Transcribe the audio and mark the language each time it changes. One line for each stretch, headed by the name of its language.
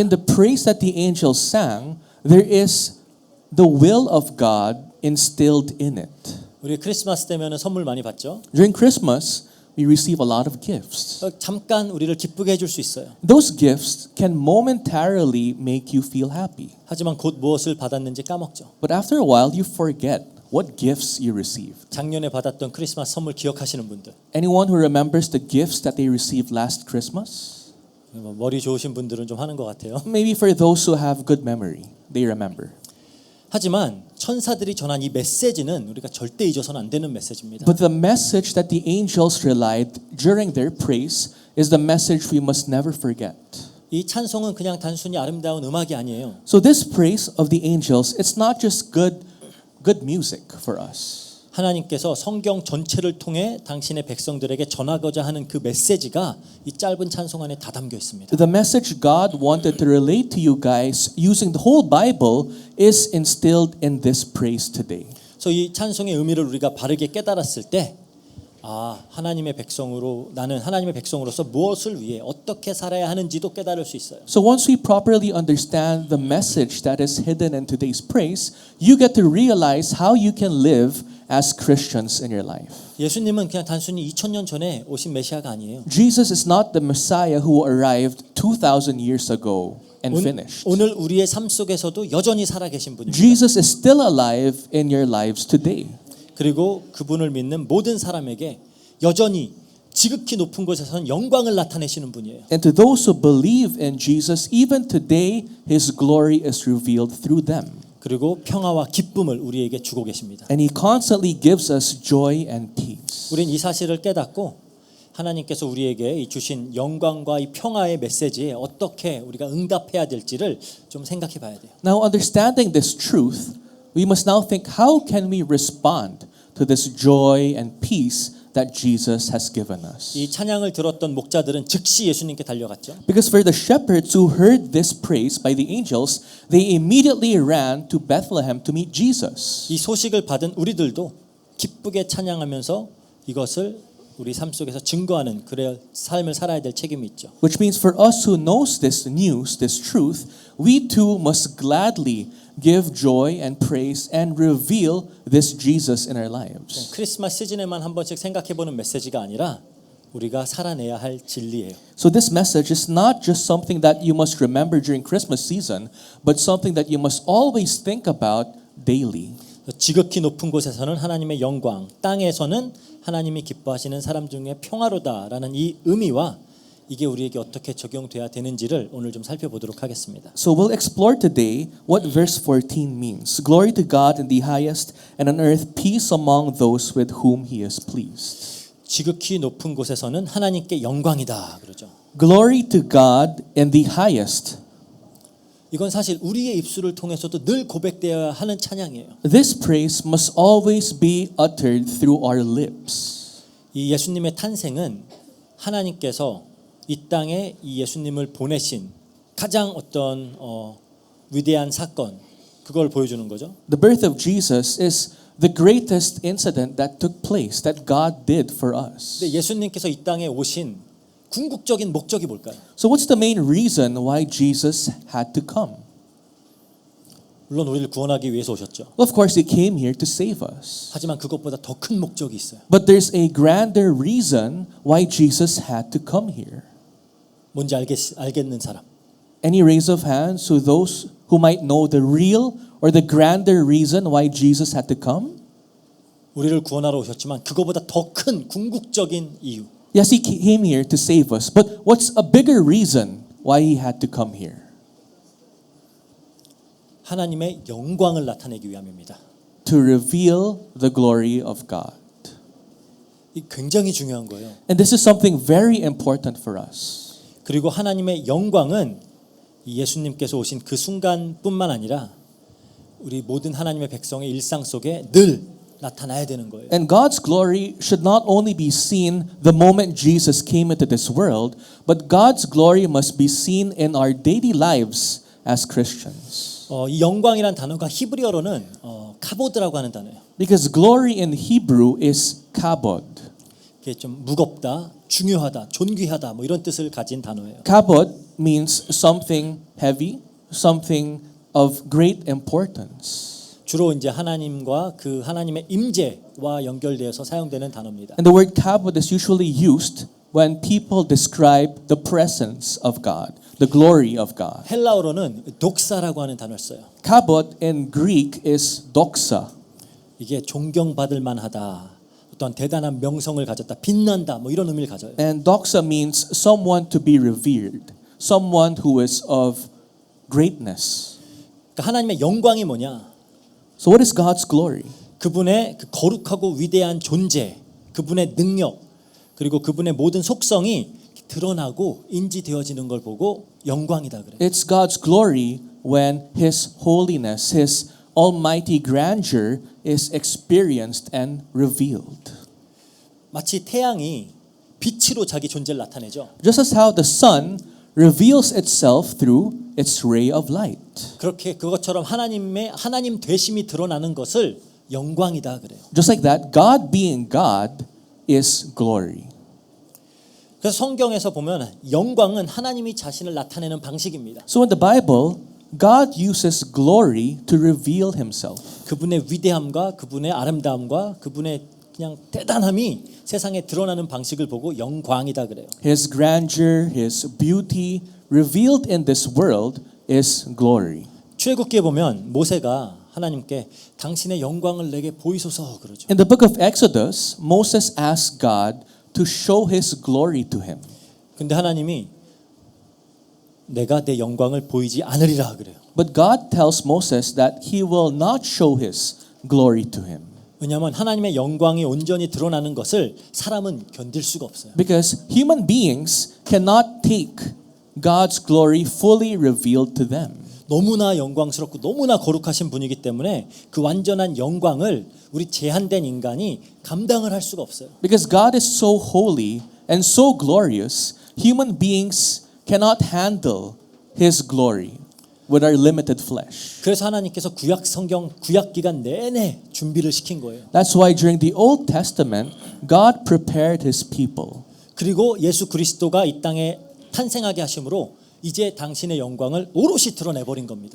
English: In the praise that the angels sang, there is the will of God instilled in it.
Korean: 우리 크리스마스 때면은 선물 많이 받죠.
English: During Christmas, we receive a lot of gifts.
Korean: 잠깐 우리를 기쁘게 해줄 수 있어요.
English: Those gifts can momentarily make you feel happy.
Korean: 하지만 곧 무엇을 받았는지 까먹죠.
English: But after a while, you forget what gifts you received.
Korean: 작년에 받았던 크리스마스 선물 기억하시는 분들.
English: Anyone who remembers the gifts that they received last Christmas?
Korean: 머리 좋으신 분들은 좀 하는 것 같아요.
English: Maybe for those who have good memory, they remember.
Korean: 하지만 천사들이 전한 이 메시지는 우리가 절대 잊어서는 안 되는 메시지입니다.
English: But the message that the angels relied during their praise is the message we must never forget.
Korean: 이 찬송은 그냥 단순히 아름다운 음악이 아니에요.
English: So this praise of the angels, it's not just good music for us.
Korean: 하나님께서 성경 전체를 통해 당신의 백성들에게 전하고자 하는 그 메시지가 이 짧은 찬송 안에 다 담겨 있습니다.
English: The message God wanted to relate to you guys using the whole Bible is instilled in this praise today.
Korean: 그래서 이 찬송의 의미를 우리가 바르게 깨달았을 때 하나님의 백성으로 나는 하나님의 백성으로서 무엇을 위해 어떻게 살아야 하는지도 깨달을 수 있어요.
English: So once we properly understand the message that is hidden in today's praise, you get to realize how you can live as Christians in your life.
Korean: 예수님은 그냥 단순히 2000년 전에 오신 메시아가 아니에요.
English: Jesus is not the Messiah who arrived 2,000 years ago and finished.
Korean: 오늘 우리의 삶 속에서도 여전히 살아계신 분입니다.
English: Jesus is still alive in your lives today.
Korean: 그리고 그분을 믿는 모든 사람에게 여전히 지극히 높은 곳에서는 영광을 나타내시는 분이에요.
English: And to those who believe in Jesus, even today, His glory is revealed through them.
Korean: 그리고 평화와 기쁨을 우리에게 주고 계십니다.
English: And He constantly gives us joy and peace.
Korean: 우린 이 사실을 깨닫고 하나님께서 우리에게 이 주신 영광과 이 평화의 메시지에 어떻게 우리가 응답해야 될지를 좀 생각해 봐야 돼요.
English: Now, understanding this truth, we must now think, how can we respond to this joy and peace that Jesus has given us?
Korean: 이 찬양을 들었던 목자들은 즉시 예수님께 달려갔죠.
English: Because for the shepherds who heard this praise by the angels, they immediately ran to Bethlehem to meet Jesus.
Korean: 이 소식을 받은 우리들도 기쁘게 찬양하면서 이것을 우리 삶 속에서 증거하는 그런 삶을 살아야 될 책임이 있죠.
English: Which means for us who knows this news, this truth, we too must gladly give joy and praise and reveal this Jesus in our lives.
Korean: 크리스마스 시즌에만 한 번씩 생각해보는 메시지가 아니라 우리가 살아내야 할 진리예요.
English: So this message is not just something that you must remember during Christmas season, but something that you must always think about daily.
Korean: 지극히 높은 곳에서는 하나님의 영광, 땅에서는 하나님이 기뻐하시는 사람 중에 평화로다라는 이 의미와 이게 우리에게 어떻게 적용돼야 되는지를 오늘 좀 살펴보도록 하겠습니다.
English: So we'll explore today what verse 14 means. Glory to God in the highest, and on earth peace among those with whom He is pleased.
Korean: 지극히 높은 곳에서는 하나님께 영광이다 그러죠.
English: Glory to God in the highest.
Korean: 이건 사실 우리의 입술을 통해서도 늘 고백되어야 하는 찬양이에요.
English: This praise must always be uttered through our lips.
Korean: 이 예수님의 탄생은 하나님께서 이 땅에 이 예수님을 보내신 가장 어떤 위대한 사건 그걸 보여주는 거죠.
English: The birth of Jesus is the greatest incident that took place that God did for us.
Korean: 근데 예수님께서 이 땅에 오신 궁극적인 목적이 뭘까요?
English: So what's the main reason why Jesus had to come?
Korean: 물론 우리를 구원하기 위해서 오셨죠.
English: Well, of course, He came here to save us.
Korean: 하지만 그것보다 더 큰 목적이 있어요.
English: But there's a grander reason why Jesus had to come here.
Korean: 뭔지 알겠는 사람.
English: Any raise of hands to those who might know the real or the grander reason why Jesus had to come?
Korean: 우리를 구원하러 오셨지만 그거보다 더 큰 궁극적인 이유.
English: Yes, He came here to save us. But what's a bigger reason why He had to come here?
Korean: 하나님의 영광을 나타내기 위함입니다.
English: To reveal the glory of God.
Korean: 이 굉장히 중요한 거예요.
English: And this is something very important for us.
Korean: 그리고 하나님의 영광은 이 예수님께서 오신 그 순간뿐만 아니라 우리 모든 하나님의 백성의 일상 속에 늘 나타나야 되는 거예요.
English: And God's glory should not only be seen the moment Jesus came into this world, but God's glory must be seen in our daily lives as Christians.
Korean: 이 영광이란 단어가 히브리어로는 카보드라고 하는 단어예요.
English: Because glory in Hebrew is kabod.
Korean: 이게 좀 무겁다, 중요하다, 존귀하다 뭐 이런 뜻을 가진 단어예요.
English: Kabod means something heavy, something of great importance.
Korean: 주로 이제 하나님과 그 하나님의 임재와 연결되어서 사용되는 단어입니다.
English: And the word kabod is usually used when people describe the presence of God, the glory of God.
Korean: 헬라어로는 독사라고 하는 단어를 써요.
English: Kabod in Greek is doxa.
Korean: 이게 존경받을 만하다, 어떤 대단한 명성을 가졌다, 빛난다 뭐 이런 의미를 가져요.
English: And doxa means someone to be revered, someone who is of greatness.
Korean: 그러니까 하나님의 영광이 뭐냐?
English: So what is God's glory?
Korean: 그분의 그 거룩하고 위대한 존재, 그분의 능력, 그리고 그분의 모든 속성이 드러나고 인지되어지는 걸 보고 영광이다 그래요.
English: It's God's glory when His holiness, His almighty grandeur is experienced and revealed.
Korean: 마치 태양이 빛으로 자기 존재를 나타내죠.
English: Just as how the sun reveals itself through its ray of light.
Korean: 그렇게 그것처럼 하나님 되심이 드러나는 것을 영광이다 그래요.
English: Just like that, God being God is glory.
Korean: 그래서 성경에서 보면 영광은 하나님이 자신을 나타내는 방식입니다.
English: So in the Bible, God uses glory to reveal himself.
Korean: 그분의 위대함과 그분의 아름다움과 그분의 그냥 대단함이 세상에 드러나는 방식을 보고 영광이다 그래요.
English: His grandeur, his beauty revealed in this world is glory.
Korean: 출애굽기에 보면 모세가 하나님께 당신의 영광을 내게 보이소서 그러죠.
English: In the book of Exodus, Moses asked God to show his glory to him.
Korean: 근데 하나님이 내가 내 영광을 보이지 않으리라 그래요.
English: But God tells Moses that he will not show his glory to him.
Korean: 왜냐하면 하나님의 영광이 온전히 드러나는 것을 사람은 견딜 수가 없어요.
English: Because human beings cannot take God's glory fully revealed to them.
Korean: 너무나 영광스럽고 너무나 거룩하신 분이기 때문에 그 완전한 영광을 우리 제한된 인간이 감당을 할 수가 없어요.
English: Because God is so holy and so glorious, human beings cannot handle his glory with our limited flesh.
Korean: 그래서 하나님께서 구약 성경 구약 기간 내내 준비를 시킨 거예요.
English: That's why during the Old Testament, God prepared his people.
Korean: 그리고 예수 그리스도가 이 땅에 탄생하게 하심으로 이제 당신의 영광을 오롯이 드러내 버린 겁니다.